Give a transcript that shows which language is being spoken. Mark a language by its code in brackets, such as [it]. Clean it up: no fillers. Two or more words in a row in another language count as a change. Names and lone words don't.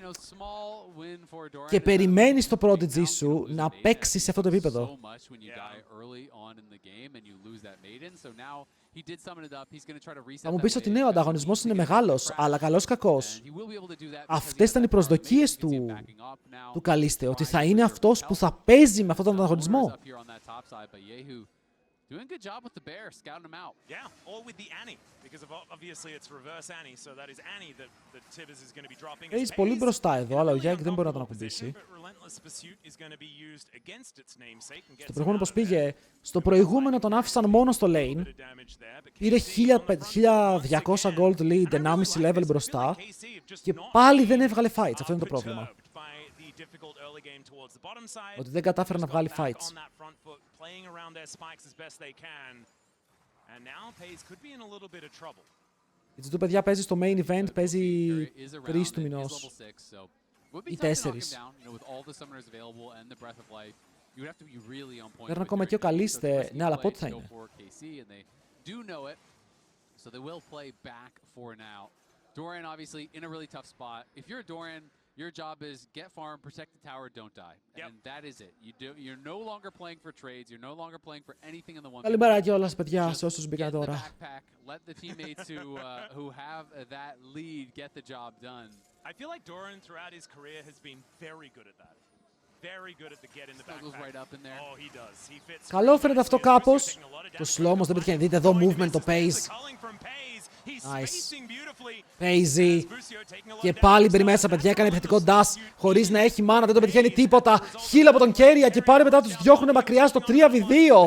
[el] Και περιμένεις το Prodigy σου να παίξει σε αυτό το επίπεδο. Θα μου πεις ότι ναι, ο ανταγωνισμός είναι μεγάλος, αλλά καλώς ή κακώς. Αυτές ήταν οι προσδοκίες του Καλίστε, ότι θα είναι αυτός που θα παίζει με αυτόν τον ανταγωνισμό. [en] Doing a good job with the bear, scouting him out. Yeah, or with the Annie, because obviously it's reverse Annie, so that is Annie that Tibbers is going to be dropping. [el] Έχεις πολύ μπροστά εδώ, αλλά ο Γιάκ δεν μπορεί να τον ακουμπήσει. Στο προηγούμενο πώς πήγε, στο προηγούμενο τον άφησαν μόνο στο lane. Πήρε 1200 gold lead, 1,5 level μπροστά και πάλι δεν έβγαλε fights. Αυτό είναι το πρόβλημα. Ότι δεν κατάφερε να βγάλει fights. Η G2, παιδιά, παίζει στο main event, παίζει 3 του μηνός. Ή 4. Παίρνει ακόμα και ο Καλίστε. Ναι, αλλά πότε θα είναι? [en] Dorian obviously in a really tough spot. If you're a Dorian, your job is get farm, protect the tower, don't die. And that is it. You're no longer playing for trades. You're no longer playing for anything in the one. [el] Καλημέρα κιόλας, παιδιά, σε όσους μπήκαν τώρα. [en] Let the teammates who have that lead get the job done. I feel like Dorian throughout his career has been very good at that. Very good at the get in the backpack. Right up in there. Oh, he does. He fits. [el] Καλό φαίνεται αυτό κάπως. Το slow όμως δεν πετυχαίνει. Δείτε εδώ movement, το pace. Nice. Παίζει. Και πάλι μπει μέσα, παιδιά. Έκανε επιθετικό dash χωρίς να έχει μάνα. Δεν το πετυχαίνει τίποτα. Χείλ από τον Κέρια και πάλι μετά τους διώχνουν μακριά στο 3v2.